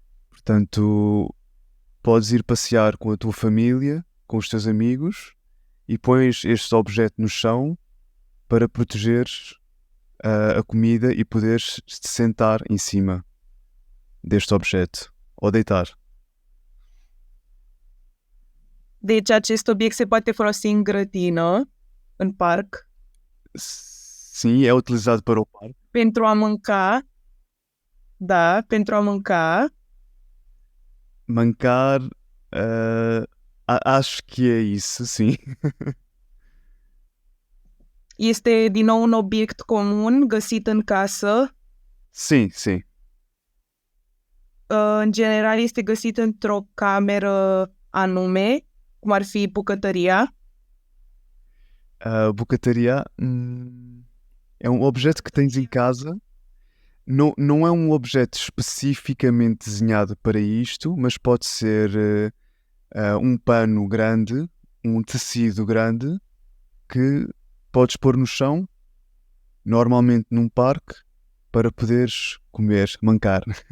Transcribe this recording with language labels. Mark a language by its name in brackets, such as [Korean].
[Portuguese] Portanto, podes ir passear com a tua família, com os teus amigos e pões este objeto no chão para protegeres a comida e poderes te sentar em cima deste objeto ou deitar. [Romanian] Deci acest obiect se poate folosi în grădină, în parc, [Portuguese] Sim, é utilizado para o parque. [Romanian] pentru a mânca. Da, pentru a mânca. [Portuguese] Mancar, acho que é isso, sim. [Romanian] Este din nou un obiect comun găsit în casă. [Portuguese] Sim, sim. [Romanian] În general este găsit într-o cameră anume, cum ar fi bucătăria. [Portuguese] Bucătăria é um objeto que tens em casa. Não é um objeto especificamente desenhado para isto, mas pode ser um pano grande, um tecido grande, que podes pôr no chão, normalmente num parque, para poderes comer, mancar.